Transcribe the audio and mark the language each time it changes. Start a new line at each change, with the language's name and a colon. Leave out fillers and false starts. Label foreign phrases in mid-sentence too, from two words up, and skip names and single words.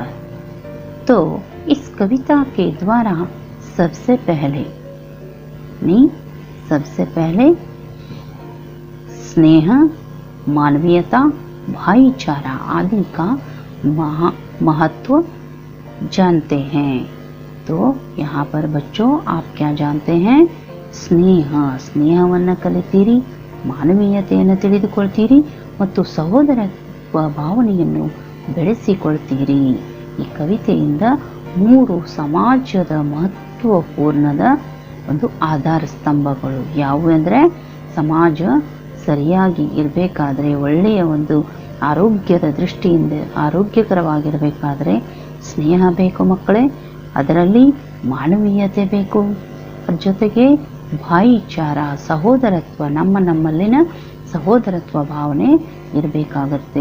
Hindi: तो इस कविता के द्वारा सबसे पहले स्नेह, मानवीयता, भाईचारा आदि का महत्व जानते हैं। तो यहाँ पर बच्चों आप क्या जानते हैं?
Kannada: ಸ್ನೇಹವನ್ನು ಕಲಿತೀರಿ, ಮಾನವೀಯತೆಯನ್ನು ತಿಳಿದುಕೊಳ್ತೀರಿ ಮತ್ತು ಸಹೋದರತ್ವ ಭಾವನೆಯನ್ನು ಬೆಳೆಸಿಕೊಳ್ತೀರಿ। ಈ ಕವಿತೆಯಿಂದ 3 ಸಮಾಜದ ಮಹತ್ವಪೂರ್ಣದ ಒಂದು ಆಧಾರ ಸ್ತಂಭಗಳು ಯಾವುವು ಅಂದರೆ, ಸಮಾಜ ಸರಿಯಾಗಿ ಇರಬೇಕಾದ್ರೆ, ಒಳ್ಳೆಯ ಒಂದು ಆರೋಗ್ಯದ ದೃಷ್ಟಿಯಿಂದ ಆರೋಗ್ಯಕರವಾಗಿರಬೇಕಾದ್ರೆ ಸ್ನೇಹ ಬೇಕು ಮಕ್ಕಳೇ, ಅದರಲ್ಲಿ ಮಾನವೀಯತೆ ಬೇಕು, ಜೊತೆಗೆ ಭಾಯಿಚಾರ ಸಹೋದರತ್ವ, ನಮ್ಮಲ್ಲಿನ ಸಹೋದರತ್ವ ಭಾವನೆ ಇರಬೇಕಾಗತ್ತೆ।